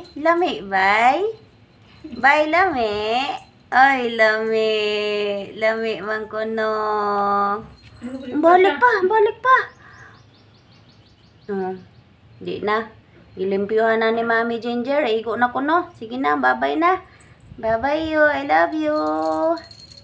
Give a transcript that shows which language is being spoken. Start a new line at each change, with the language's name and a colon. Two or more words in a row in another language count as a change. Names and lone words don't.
Cebuano: Lami, bay? Bay, lami? Ay, lami. Lami man kuno. Balik pa. Di na. Ilimpyuhan na ni Mami Ginger. Igo na kuno. Sige na, bye-bye na.
English: Bye-bye you. I love you.